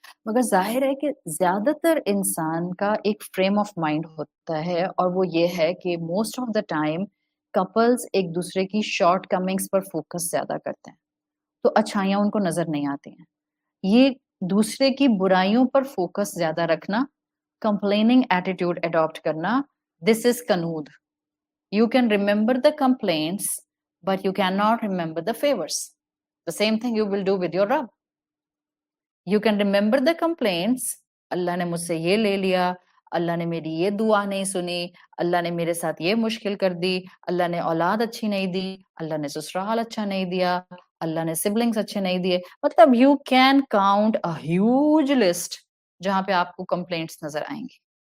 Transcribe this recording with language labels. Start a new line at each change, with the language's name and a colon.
Urdu: مگر ظاہر ہے کہ زیادہ تر انسان کا ایک فریم آف مائنڈ ہوتا ہے، اور وہ یہ ہے کہ
English: most of the time
Urdu: couples ایک دوسرے کی شارٹ کمنگز پر فوکس زیادہ کرتے ہیں، تو اچھائیاں ان کو نظر نہیں آتی ہیں. یہ دوسرے کی برائیوں پر فوکس زیادہ رکھنا، کمپلیننگ ایٹیٹیوڈ اڈاپٹ کرنا،
English: This is قنوط. You can remember the complaints, but you cannot remember the favors. The same thing you will do with your Rabb. You can remember the complaints.
Urdu: اللہ نے مجھ سے یہ لے لیا، اللہ نے میری یہ دعا نہیں سنی، اللہ نے میرے ساتھ یہ مشکل کر دی، اللہ نے اولاد اچھی نہیں دی، اللہ نے سسرال اچھا نہیں دیا، اللہ نے سبلنگز اچھے نہیں دیے. مطلب
English: you can count a huge list
Urdu: جہاں پہ آپ کو کمپلینٹس نظر آئیں گی.